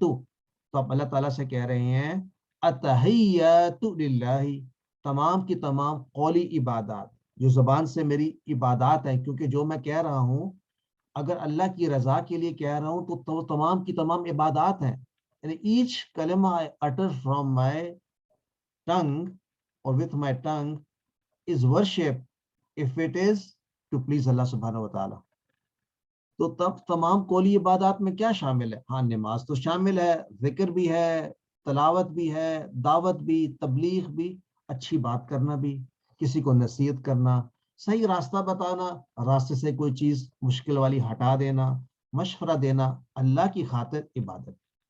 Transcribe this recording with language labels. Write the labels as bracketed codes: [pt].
[ur] تو آپ اللہ تعالیٰ سے کہہ رہے ہیں [ar] التحیات للہ, [ur] تمام کی تمام قولی عبادات جو زبان سے میری عبادات ہیں, کیونکہ جو میں کہہ رہا ہوں اگر اللہ کی رضا کے لیے کہہ رہا ہوں تو تمام کی تمام عبادات ہیں. یعنی [en] Each کلمہ I utter from my tongue or with my tongue is worship if it is to please Allah سبحانہ و تعالیٰ. [ur] تو تب تمام قولی عبادات میں کیا شامل ہے؟ ہاں, نماز تو شامل ہے, ذکر بھی ہے, تلاوت بھی ہے, دعوت بھی, تبلیغ بھی, اچھی بات کرنا بھی, کسی کو نصیحت کرنا, صحیح راستہ بتانا, راستے سے کوئی چیز مشکل والی ہٹا دینا, مشورہ دینا, اللہ کی خاطر عبادت.